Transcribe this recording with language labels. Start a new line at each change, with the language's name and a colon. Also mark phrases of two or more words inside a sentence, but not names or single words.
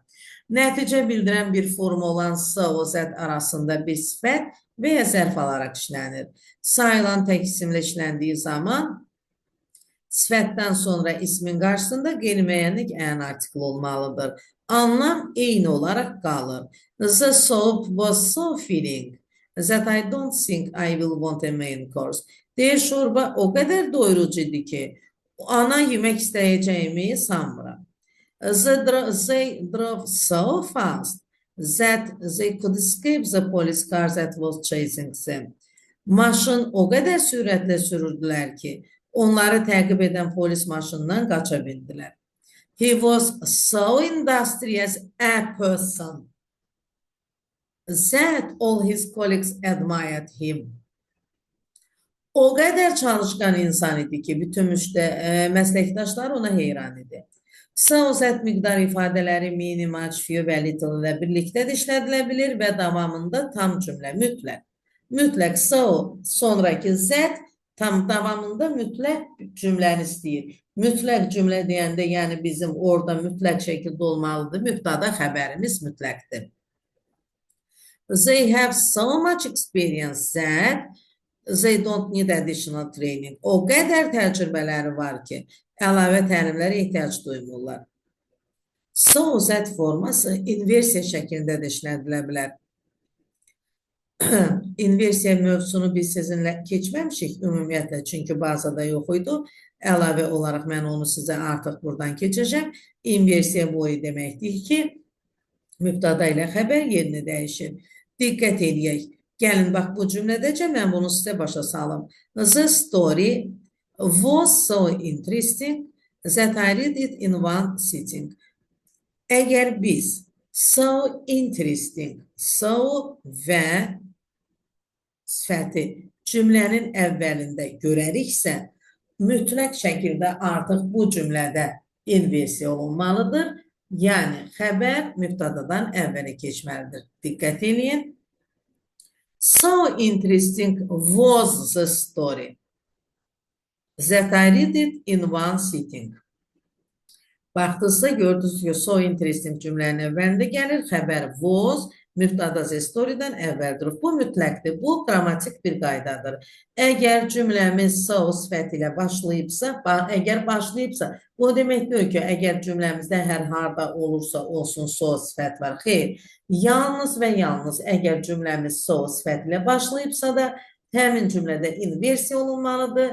Azerbaijani: Nəticə bildirən bir form olan so, zət arasında bir sifət və ya zərf alaraq işlənir. Sayılan tək isimlə işləndiyi zaman sifətdən sonra ismin qarşısında qeyri-müəyyənlik ən artikl olmalıdır. Anlam eyni olaraq qalır.
English: The soap was so filling that I don't think I will want a main course.
Azerbaijani: Deyir, şorba o qədər doyurucu idi ki, ana yemək istəyəcəyimi sanmıram.
English: They drove so fast that they could escape the police car that was chasing them.
Azerbaijani: Maşın o qədər sürətlə sürürdülər ki, onları təqib edən polis maşından qaça bildilər.
English: He was so industrious a person that all his colleagues admired him.
Azerbaijani: O qədər çalışqan insan idi ki, bütün məsləkdaşlar ona heyran idi. So, zət miqdar ifadələri
English: mini, much, few
Azerbaijani: və little ilə birlikdə də işlədilə bilir və davamında tam cümlə, mütləq. Mütləq so, sonraki zət tam davamında mütləq cümləni istəyir. Mütləq cümlə deyəndə, yəni bizim orada mütləq şəkildə olmalıdır. Mübtada xəbərimiz mütləqdir.
English: They have so much experience that They don't need additional training.
Azerbaijani: O qədər təcrübələri var ki, əlavə təlimlərə ehtiyac duymurlar.
English: So that
Azerbaijani: forması inversiya şəklində də işlədilə bilər. İnversiya mövzusunu biz sizinlə keçməmişik ümumiyyətlə, çünki bazada yox idi. Əlavə olaraq mən onu sizə artıq buradan keçəcəm. İnversiya bu deməkdir ki, mübtada ilə xəbər yerini dəyişir. Diqqət edək. Gəlin, bax, bu cümlədəcə mən bunu sizə başa salım.
English: The story was so interesting that I read it in one sitting.
Azerbaijani: Əgər biz
English: so interesting, so
Azerbaijani: və sifəti cümlənin əvvəlində görəriksə, mütləq şəkildə artıq bu cümlədə inversiya olunmalıdır. Yəni, xəbər mübtadadan əvvələ keçməlidir. Diqqət edin.
English: So interesting was the story that I read it in one sitting.
Azerbaijani: Baxdınızsa, gördünüz ki,
English: so interesting
Azerbaijani: cümlənin əvvəlində gəlir, xəbər was, mübtada
English: the story-
Azerbaijani: dən əvvəldir. Bu mütləqdir, bu qrammatik bir qaydadır. Əgər cümləmiz so sifəti ilə başlayıbsa, əgər başlayıbsa, bu demək deyil ki, əgər cümləmizdə hər harda olursa olsun so sifət var. Xeyr, yalnız və yalnız əgər cümləmiz so sifəti ilə başlayıbsa da, həmin cümlədə inversiya olunmalıdır.